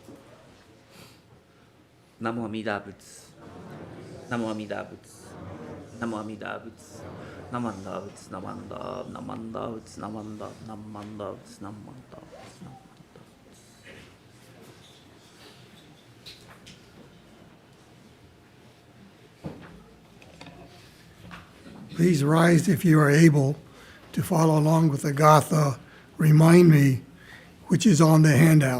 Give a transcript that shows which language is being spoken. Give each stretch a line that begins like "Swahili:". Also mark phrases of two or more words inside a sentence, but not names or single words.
Japanese: 南無阿弥陀仏 南無阿弥陀仏南無阿弥陀仏. なまんだ仏、なまんだ、なまんだ仏、なまんだ、なまんだ仏、なまんだ仏、なまんだ.
English: Please rise if you are able to follow along with the Gatha Remind Me, which is on the handout.